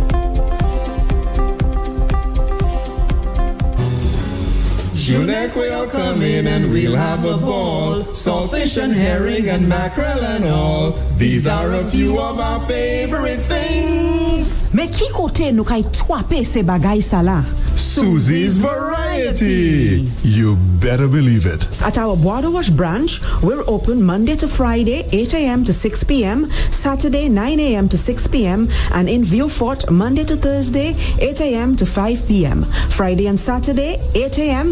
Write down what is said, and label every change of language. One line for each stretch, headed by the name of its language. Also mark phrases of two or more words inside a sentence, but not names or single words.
English: Junek will come in and we'll have a ball. Saltfish and herring and mackerel and all. These are a few of our favorite things.
Saint Lucian Creole French: Mais qui kote nou kay twape se bagay sa la?
English: Susie's Variety. You better believe it. At our Border Wash branch, we're open Monday to Friday, 8 a.m. to 6 p.m., Saturday, 9 a.m. to 6 p.m., and in Vieux-Fort, Monday to Thursday, 8 a.m. to 5 p.m., Friday and Saturday, 8 a.m.